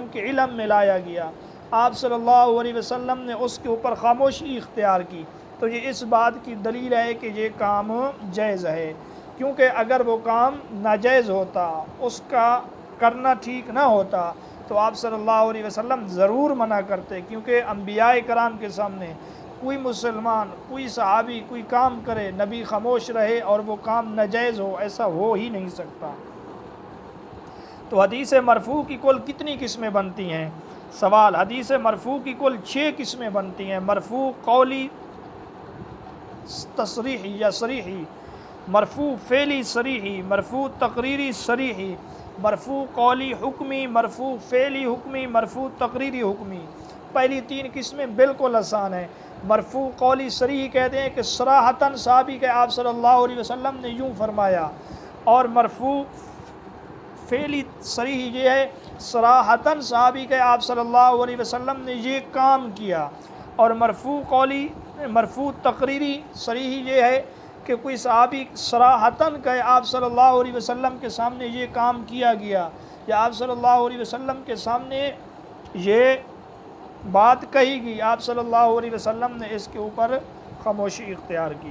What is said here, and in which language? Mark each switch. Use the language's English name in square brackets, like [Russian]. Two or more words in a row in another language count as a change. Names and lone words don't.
[Urdu] کے علم میں لایا گیا، آپ صلی اللہ علیہ وسلم نے اس کے اوپر خاموشی اختیار کی، تو یہ اس بات کی دلیل ہے کہ یہ کام جائز ہے، کیونکہ اگر وہ کام ناجائز ہوتا، اس کا کرنا ٹھیک نہ ہوتا، تو آپ صلی اللہ علیہ وسلم ضرور منع کرتے، کیونکہ انبیاء کرام کے سامنے کوئی مسلمان، کوئی صحابی کوئی کام کرے، نبی خاموش رہے اور وہ کام ناجائز ہو، ایسا ہو ہی نہیں سکتا۔ تو حدیث مرفوع کی کل کتنی قسمیں بنتی ہیں؟ سوال، حدیث مرفوع کی کل 6 قسمیں بنتی ہیں۔ مرفوع قولی تصریحی یا صریحی، مرفوع فعلی صریحی، مرفوع تقریری صریحی، مرفوع قولی حکمی، مرفوع فعلی حکمی، مرفوع تقریری حکمی۔ پہلی 3 قسمیں بالکل آسان ہیں۔ مرفوع قولی صریح کہتے ہیں کہ صراحتاً صحابی کے آپ صلی اللہ علیہ وسلم نے یوں فرمایا، اور مرفوع فعلی صریح یہ ہے صراحتاً صحابی کے آپ صلی اللہ علیہ وسلم نے یہ کام کیا، اور مرفوع قولی، مرفوع تقریری صریحی یہ ہے کہ کوئی صحابی صراحتاً کہے آپ صلی اللہ علیہ وسلم کے سامنے یہ کام کیا گیا، یا آپ صلی اللہ علیہ وسلم کے سامنے یہ بات کہی گئی، آپ صلی اللہ علیہ وسلم نے اس کے اوپر خاموشی اختیار کی۔